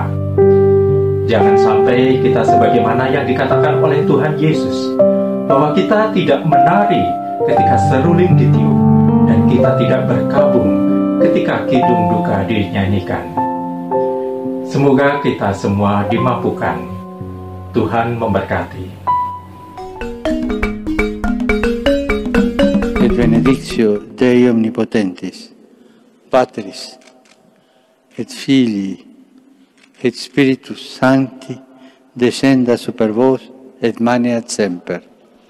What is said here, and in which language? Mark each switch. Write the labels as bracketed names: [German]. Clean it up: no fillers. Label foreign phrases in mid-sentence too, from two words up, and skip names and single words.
[Indonesian] Jangan sampai kita sebagaimana yang dikatakan oleh Tuhan Yesus, bahwa kita tidak menari ketika seruling ditiup, dan kita tidak berkabung ketika kidung duka dinyanyikan. Semoga kita semua dimampukan. Tuhan memberkati. [Latin] Et benedictio Dei Omnipotentis, Patris, et Filii, et Spiritus Sancti, descenda super vos et maneat semper.